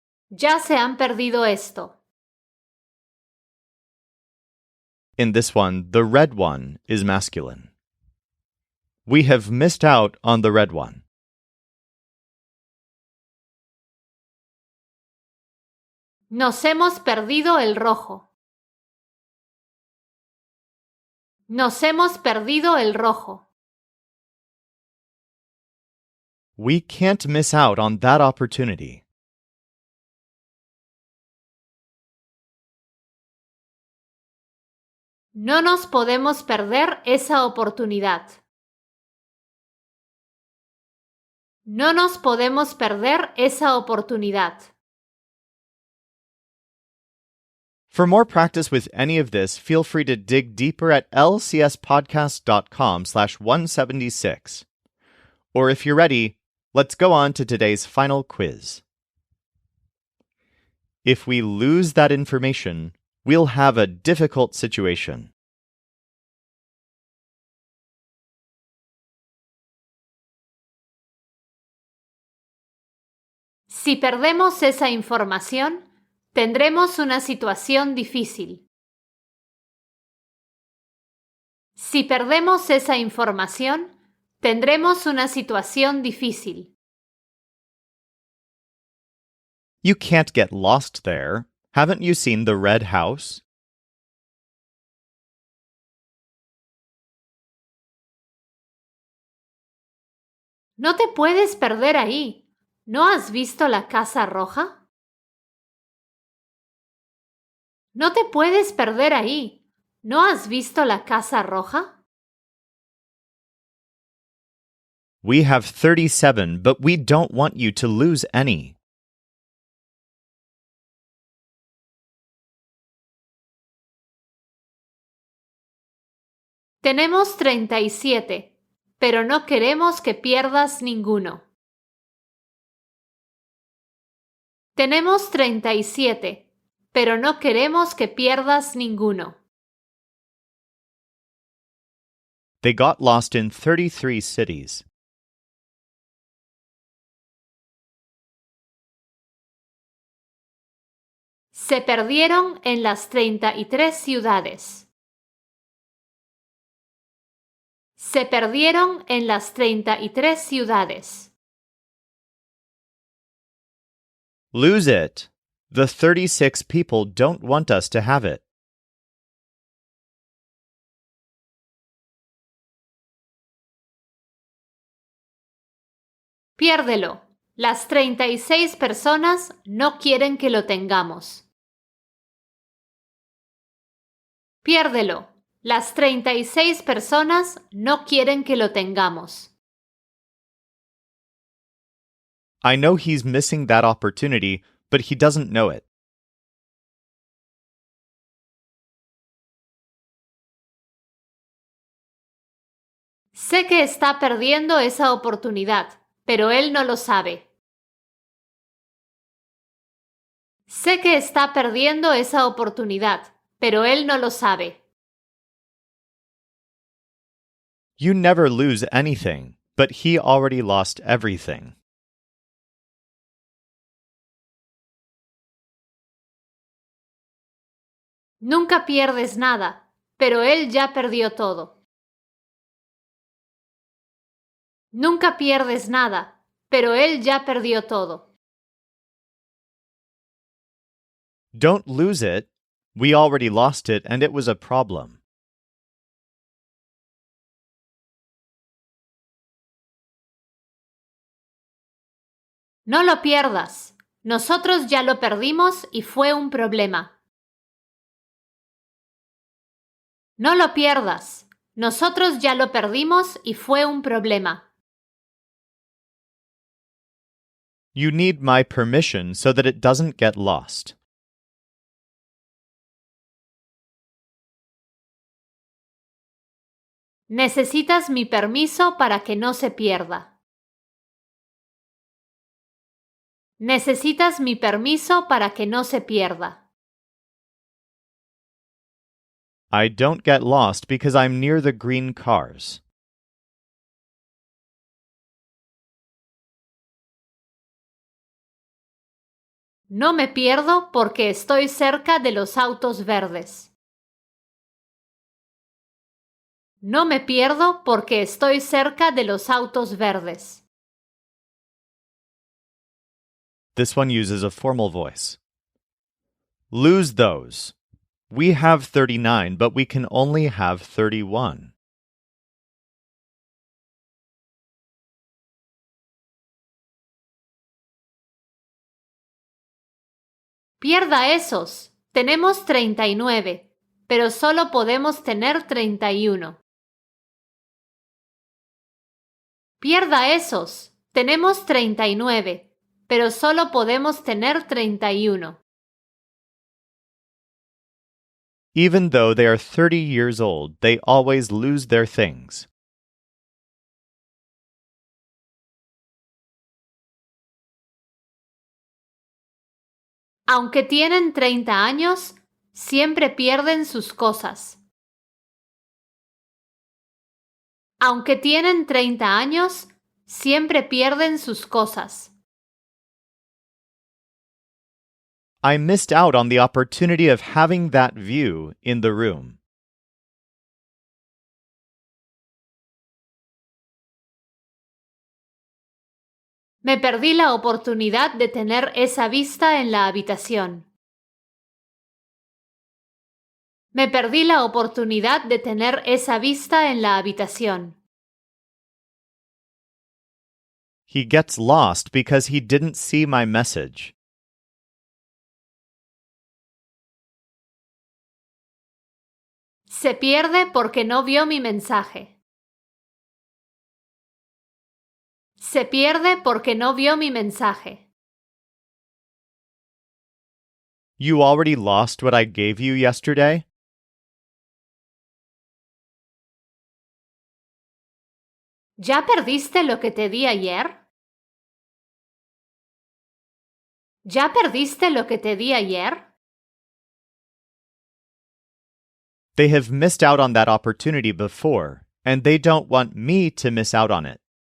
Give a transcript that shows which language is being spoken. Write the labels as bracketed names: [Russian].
[Spanish] Ya se han perdido esto. [English] In this one, the red one is masculine. We have missed out on the red one. [Spanish] Nos hemos perdido el rojo. Nos hemos perdido el rojo. [English] We can't miss out on that opportunity. [Spanish] No nos podemos perder esa oportunidad. No nos podemos perder esa oportunidad. [English] For more practice with any of this, feel free to dig deeper at lcspodcast.com/176. Or if you're ready, let's go on to today's final quiz. If we lose that information, we'll have a difficult situation. [Spanish] Si perdemos esa información, tendremos una situación difícil. Si perdemos esa información, tendremos una situación difícil. [English] You can't get lost there. Haven't you seen the red house? [Spanish] No te puedes perder ahí. ¿No has visto la casa roja? No te puedes perder ahí. ¿No has visto la casa roja? [English] We have 37, but we don't want you to lose any. [Spanish] Tenemos 37, pero no queremos que pierdas ninguno. Tenemos 37, pero no queremos que pierdas ninguno. [English] They got lost in 33 cities. [Spanish] Se perdieron en las 33 ciudades. Se perdieron en las 33 ciudades. [English] Lose it. The 36 people don't want us to have it. [Spanish] Piérdelo. Las 36 personas no quieren que lo tengamos. Piérdelo. Las 36 personas no quieren que lo tengamos. [English] I know he's missing that opportunity, but he doesn't know it. [Spanish] Sé que está perdiendo esa oportunidad, pero él no lo sabe. Sé que está perdiendo esa oportunidad, pero él no lo sabe. [English] You never lose anything, but he already lost everything. [Spanish] Nunca pierdes nada, pero él ya perdió todo. Nunca pierdes nada, pero él ya perdió todo. [English] Don't lose it. We already lost it, and it was a problem. [Spanish] No lo pierdas. Nosotros ya lo perdimos y fue un problema. No lo pierdas. Nosotros ya lo perdimos y fue un problema. [English] You need my permission so that it doesn't get lost. [Spanish] Necesitas mi permiso para que no se pierda. Necesitas mi permiso para que no se pierda. [English] I don't get lost because I'm near the green cars. [Spanish] No me pierdo porque estoy cerca de los autos verdes. No me pierdo porque estoy cerca de los autos verdes. [English] This one uses a formal voice. Lose those. We have 39, but we can only have 31. [Spanish] Pierda esos. Tenemos 39, pero solo podemos tener 31. Pierda esos. Tenemos 39, pero solo podemos tener 31. [English] Even though they are 30 years old, they always lose their things. [Spanish] Aunque tienen 30 años, siempre pierden sus cosas. Aunque tienen 30 años, siempre pierden sus cosas. [English] I missed out on the opportunity of having that view in the room. [Spanish] Me perdí la oportunidad de tener esa vista en la habitación. Me perdí la oportunidad de tener esa vista en la habitación. [English] He gets lost because he didn't see my message. [Spanish] Se pierde porque no vio mi mensaje. Se pierde porque no vio mi mensaje. [English] You already lost what I gave you yesterday? [Spanish] ¿Ya perdiste lo que te di ayer? ¿Ya perdiste lo que te di ayer? [English] They have missed out on that opportunity before, and they don't want me to miss out on it.